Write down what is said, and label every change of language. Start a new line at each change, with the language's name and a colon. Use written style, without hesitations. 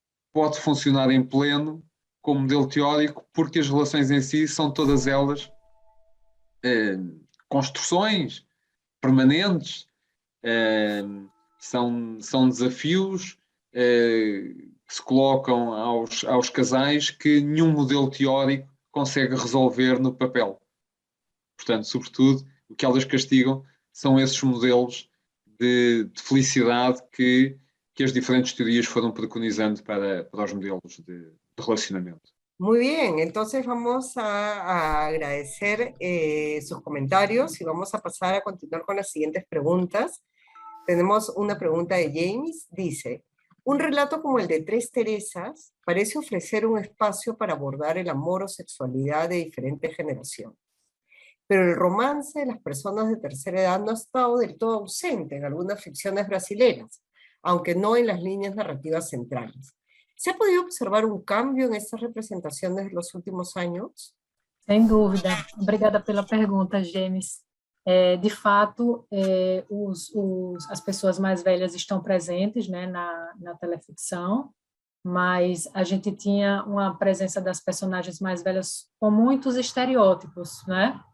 Portuguese: pode funcionar em pleno como modelo teórico, porque as relações em si são todas elas construções permanentes, são desafios que se colocam aos casais que nenhum modelo teórico consegue resolver no papel. Portanto, sobretudo, o que elas castigam são esses modelos de felicidade que as diferentes teorias foram preconizando para os modelos de relacionamento.
Spanish: Muy bien, entonces vamos a agradecer sus comentarios y vamos a pasar a continuar con las siguientes preguntas. Tenemos una pregunta de James, dice: un relato como el de Tres Teresas parece ofrecer un espacio para abordar el amor o sexualidad de diferentes generaciones. Pero el romance de las personas de tercera edad no ha estado del todo ausente en algunas ficciones brasileñas, aunque no en las líneas narrativas centrales. ¿Se ha podido observar un cambio en estas representaciones de los últimos años?
Portuguese: Sem dúvida. Obrigada pela pergunta, James. De fato, as pessoas mais velhas estão presentes, né, na teleficção, mas a gente tinha uma presença das personagens mais velhas com muitos estereótipos, né?